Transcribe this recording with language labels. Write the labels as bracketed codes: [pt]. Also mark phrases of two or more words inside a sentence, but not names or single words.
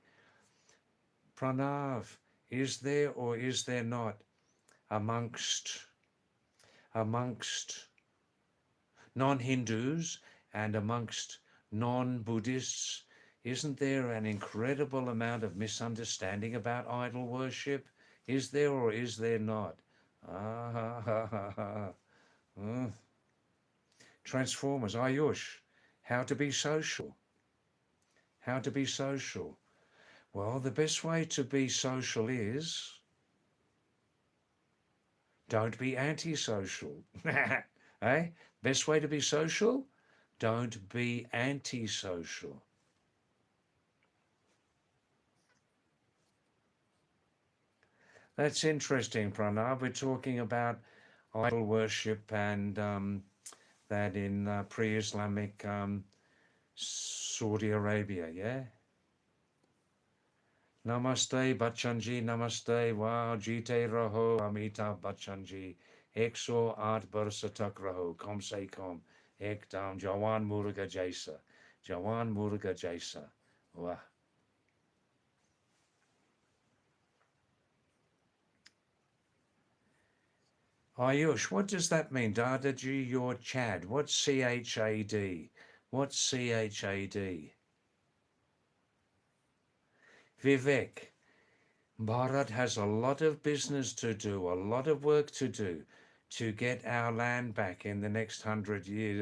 [en] Pranav, is there or is there not amongst amongst non-Hindus and amongst non-Buddhists, isn't there an incredible amount of misunderstanding about idol worship? Is there or is there not? Ah, ha, ha, ha, ha. Mm. Transformers, Ayush, how to be social. How to be social. Well, the best way to be social is don't be antisocial. Eh? Best way to be social? Don't be antisocial. That's interesting, Pranav. We're talking about idol worship and that in pre-Islamic Saudi Arabia, yeah? [hi] Namaste, Bachchanji, namaste. Wow, जीते रहो, Amitabh Bachchanji. 108 बरस तक रहो, कम से कम एकदम जवान मुर्गा जैसा, जवान मुर्गा जैसा. [en] Wow. Ayush, what does that mean? Dadaji, your Chad. What's CHAD? What's CHAD? Vivek, Bharat has a lot of business to do, a lot of work to do to get our land back in the next 100 years.